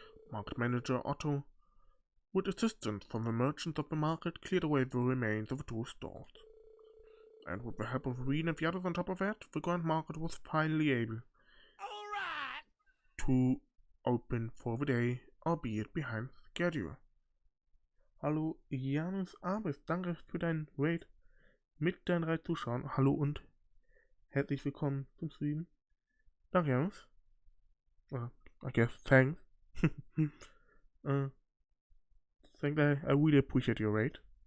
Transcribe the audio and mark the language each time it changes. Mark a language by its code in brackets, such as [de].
[en] Market Manager Otto, with assistance from the merchants of the market, cleared away the remains of the two stores. And with the help of Reen and the others on top of that, the Grand Market was finally able to open for the day, albeit behind schedule. [de] Hallo, Janus Abes, danke für deinen Raid mit deinen 3 Zuschauern. Hallo und herzlich willkommen zum Stream. Danke, [en] Janus. I guess, thanks. I really appreciate your raid.